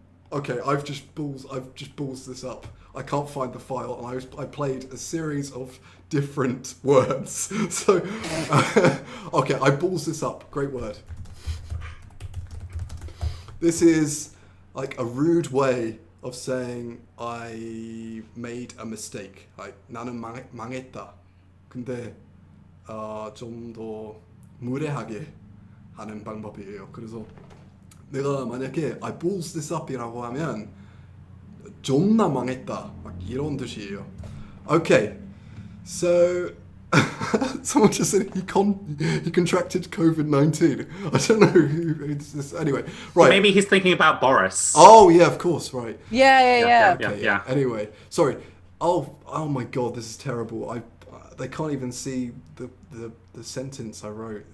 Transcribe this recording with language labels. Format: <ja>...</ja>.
<en>Okay, I've just balls this up. I can't find the file, and I played a series of different words. So, okay, I balls this up. Great word. This is like a rude way of saying I made a mistake.</en> <ko>Like 나는 망했다. 근데 좀 더 무례하게 하는 방법이에요. 그래서 내가 만약에</ko> <en>I balls this up</en> <ko>이라고 하면 존나 망했다. 막 이런 뜻이에요.</ko> <en>Okay, so someone just said he contracted COVID-19. I don't know who it's this. Anyway, right. Maybe he's thinking about Boris. Oh yeah, of course, right. Yeah. Okay, yeah. Anyway, sorry. Oh my God, this is terrible. They can't even see the sentence I wrote.</en>